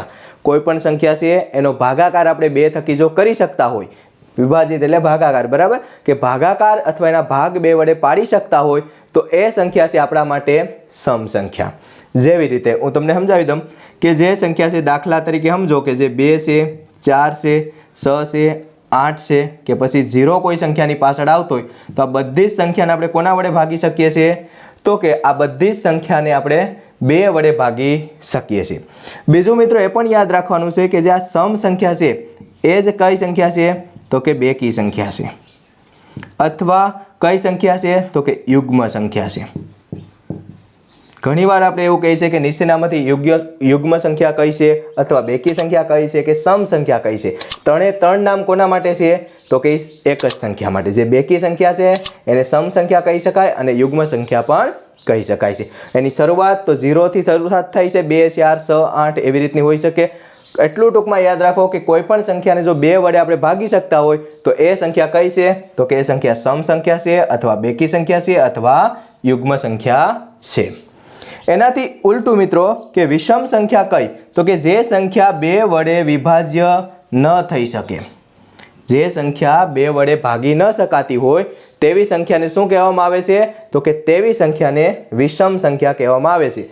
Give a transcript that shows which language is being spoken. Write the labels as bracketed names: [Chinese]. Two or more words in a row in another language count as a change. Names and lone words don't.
[Gujarati] કોઈપણ સંખ્યા છે એનો ભાગાકાર આપણે 2 થકી જો કરી શકતા હોય વિભાજિત એટલે ભાગાકાર બરાબર કે ભાગાકાર અથવા એના ભાગ 2 વડે પાડી શકતા હોય તો એ સંખ્યા છે આપણા માટે સમ સંખ્યા। જેવી રીતે હું તમને સમજાવી દઉં કે જે સંખ્યા છે દાખલા તરીકે સમજો કે જે 2 છે 4 છે 6 છે 8 છે કે પછી 0 કોઈ સંખ્યાની પાછળ આવતો હોય તો આ બધી સંખ્યાને આપણે કોના વડે ભાગી શકીએ છીએ તો કે આ બધી સંખ્યાને આપણે 2 વડે ભાગી શકીએ છીએ। બીજું મિત્રો એ પણ યાદ રાખવાનું છે કે જે આ સમ સંખ્યા છે એ જ કઈ સંખ્યા છે તો કે બેકી સંખ્યા છે અથવા કઈ સંખ્યા છે તો કે યુગ્મ સંખ્યા છે। ઘણીવાર આપણે એવું કહીએ છીએ કે નીચેનામાંથી યુગ્મ સંખ્યા કઈ છે અથવા બેકી સંખ્યા કઈ છે કે સમ સંખ્યા કઈ છે। ત્રણેય ત્રણ નામ કોના માટે છે તો કે એક જ સંખ્યા માટે। જે બેકી સંખ્યા છે એને સમ સંખ્યા કહી શકાય અને યુગ્મ સંખ્યા પણ કહી શકાય છે। એની શરૂઆત તો 0 થી શરૂઆત થાય છે 2 4 6 8 એવી રીતની હોઈ શકે। એટલું ટૂંકમાં યાદ રાખો કિ કોઈપણ સંખ્યાને જો 2 વડે આપણે ભાગી શકતા હોય તો એ સંખ્યા કઈ છે તો કે એ સંખ્યા સમ સંખ્યા છે અથવા બેકી સંખ્યા છે અથવા યુગ્મ સંખ્યા છે। એનાથી ઉલટું મિત્રો કે વિષમ સંખ્યા કઈ તો કે જે સંખ્યા 2 વડે વિભાજ્ય ન થઈ શકે। જે સંખ્યા 2 વડે ભાગી ન શકાતી હોય તેવી સંખ્યાને શું કહેવામાં આવે છે તો કે તેવી સંખ્યાને વિષમ સંખ્યા કહેવામાં આવે છે।